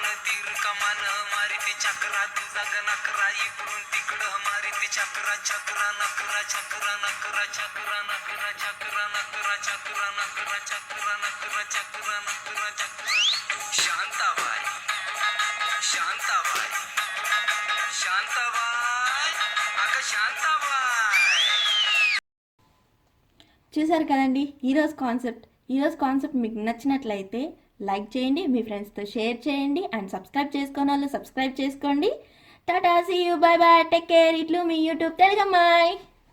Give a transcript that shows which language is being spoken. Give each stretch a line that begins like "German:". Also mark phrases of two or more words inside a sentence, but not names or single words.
Marathi: तीर कमान मारिती चक्रा तुझा गणकरा इकडून तिकडं मारिती चक्रा चक्रा नकरा चक्रा नकरा चक्रा नकरा चक्रा नकरा चक्रा नकरा चक्रा नकरा चक्रा नकरा चक्रा शांताबाई शांताबाई शांताबाई अगं शांताबाई
Telugu: చూసారు కదండి ఈరోజు కాన్సెప్ట్ మీకు నచ్చినట్లయితే లైక్ చేయండి, మీ ఫ్రెండ్స్తో షేర్ చేయండి,
English: and subscribe
Telugu: చేసుకోని వాళ్ళు సబ్స్క్రైబ్ చేసుకోండి. టాటా,
English: see you, bye bye, take care.
Telugu: ఇట్లు మీ యూట్యూబ్ తెలుగమ్మాయి.